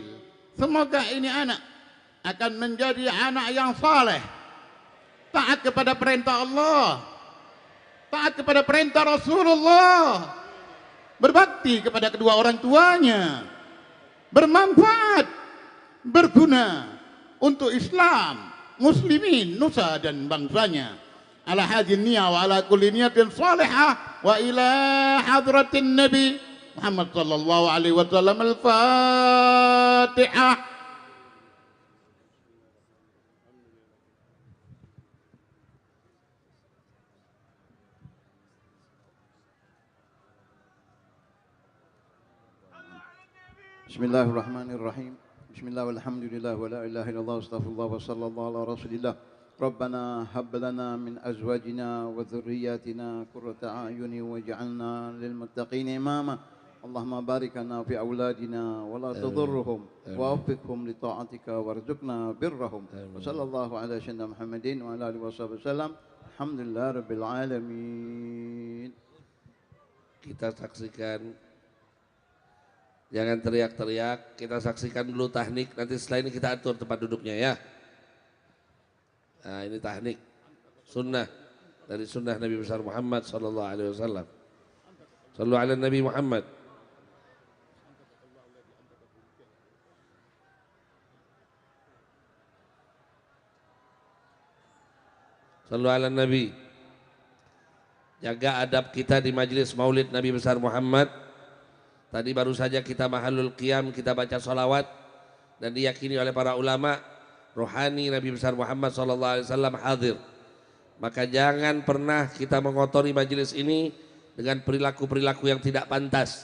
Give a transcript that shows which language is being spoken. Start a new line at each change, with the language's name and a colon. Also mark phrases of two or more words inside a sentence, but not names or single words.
Indonesian: Semoga ini anak akan menjadi anak yang saleh, taat kepada perintah Allah, taat kepada perintah Rasulullah, berbakti kepada kedua orang tuanya, bermanfaat, berguna untuk Islam, muslimin, nusa dan bangsanya.
Arabic: على هذه النية وعلى كل نية صالحة وإلى حضرة النبي محمد صلى الله عليه وسلم. الفاتحة. بسم الله الرحمن الرحيم. بسم الله والحمد لله ولا إله إلا الله أستغفر الله وصلى الله على رسول الله. ربنا هب لنا من أزواجنا وذرياتنا قرة أعين واجعلنا للمتقين إماما. اللهم بارك لنا في أولادنا ولا تضرهم ووفقهم لطاعتك وارزقنا برهم. وصلى الله على سيدنا محمد وعلى آله وسلم. الحمد لله رب العالمين.
Indonesian: Kita saksikan, jangan teriak-teriak, kita saksikan dulu tahnik, nanti setelah ini kita atur tempat duduknya ya. Nah, ini tahnik sunnah dari sunnah Nabi besar Muhammad
Arabic: صلى الله عليه وسلم. صلوا على النبي محمد. صلوا على النبي.
Indonesian: Jaga adab kita di majelis maulid Nabi besar Muhammad. Tadi baru saja kita
Arabic: محل القيام,
Indonesian: kita baca sholawat dan diyakini oleh para ulama rohani Nabi besar Muhammad SAW hadir. Maka jangan pernah kita mengotori majelis ini dengan perilaku-perilaku yang tidak pantas.